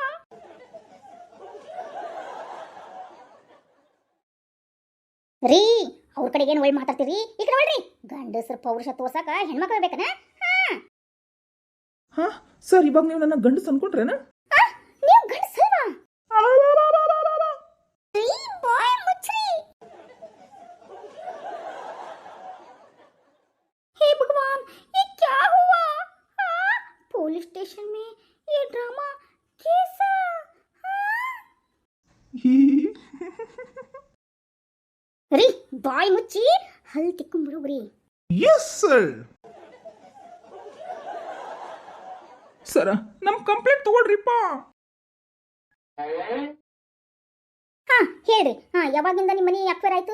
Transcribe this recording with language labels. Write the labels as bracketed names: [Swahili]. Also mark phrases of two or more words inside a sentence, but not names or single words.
[Kannada] ರೀ, ಅವ್ರ ಕಡೆಗೆ ಏನು ಒಳ್ಳೆ ಮಾತಾಡ್ತೀರಿ? ಈ ಕಡೆ ಒಳ್ರಿ. ಗಂಡಸರ ಪೌರುಷ ತೋರ್ಸಕ ಹೆಣ್ಮಕ್ಳು ಬೇಕನ? ಹಾ ಸರ್, ಇವಾಗ ನೀವು ನನ್ನ ಗಂಡಸ ಅನ್ಕೊಂಡ್ರೇನ? ನೀವು ಗಂಡಸಲ್ವಾ? ರೀ, ಬಾಯ್ ಮುಚ್ಚ್ರಿ. [Hindi] हे भगवान, ये क्या हुआ? पुलिस स्टेशन में ये ड्रामा कैसा? [Kannada] ರೀ, ಬಾಯ್ ಮುಚ್ಚಿ ಹಲ್ ತಿಕ್ಕೊಂಡ್ಬಿಡುಗ್ರಿ. [English] yes sir. [Kannada] ಸರ ನಮ್ ಕಂಪ್ಲೇಂಟ್ ತಗೊಳ್ರಿಪ್ಪ. ಹಾ ಹೇಳ್ರಿ, ಯಾವಾಗಿಂದ ನಿಮ್ಮ ಮನೆ ಅಕ್ವೈರ್ ಆಯ್ತು?